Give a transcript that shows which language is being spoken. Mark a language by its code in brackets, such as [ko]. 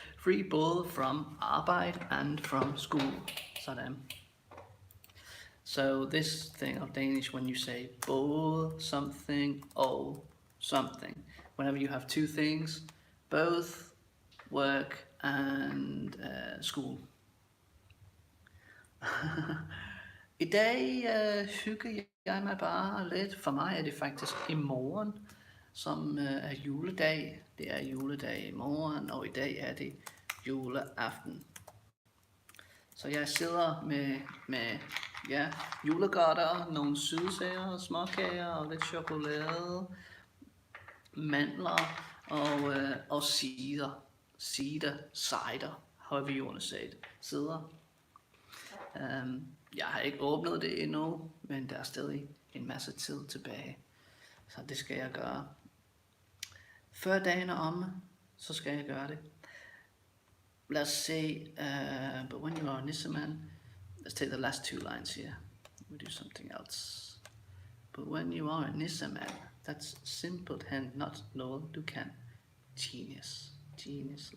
[en] Free [da] både [en] from [da] arbejde [en] and from school. [da] Sådan. [en] So this thing of Danish, when you say både something or something, whenever you have two things, both work and school. [da] I dag hygger jeg mig bare lidt. For mig er det faktisk i morgen, som er juledag. Det er juledag i morgen, og i dag er det juleaften. Så jeg sidder med ja, julegodter, nogle sydsager, småkager og lidt chokolade, mandler og cider, [en] however you want to say it, [da] cider. Jeg har ikke åbnet det endnu, men der er stadig en masse tid tilbage, så det skal jeg gøre. Før dagen er omme, så skal jeg gøre det. Lad os se, [en] but when you are a nisseman, let's take the last two lines here. We do something else. But when you are a nisseman, that's [da] simpelthen [en] not [da] noget du kan. [en] Genius line.